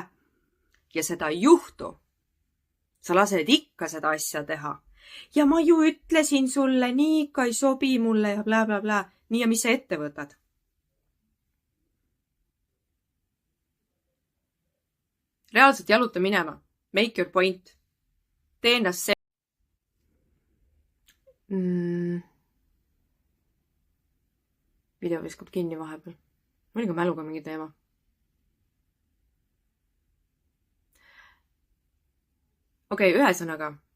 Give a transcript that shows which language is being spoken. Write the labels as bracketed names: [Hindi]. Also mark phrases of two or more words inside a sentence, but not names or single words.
[Estonian] Ja seda ei juhtu. Sa lased ikka seda asja teha. Ja ma ju ütlesin sulle, nii ikka ei sobi mulle ja blä. Nii ja mis sa ette võtad? Reaalselt jaluta minema. [English] Make your point. [Estonian] Tee ennast see. Video viskab kinni vahepeal. Oli ka mäluga mingi teema. Okei, ühesõnaga.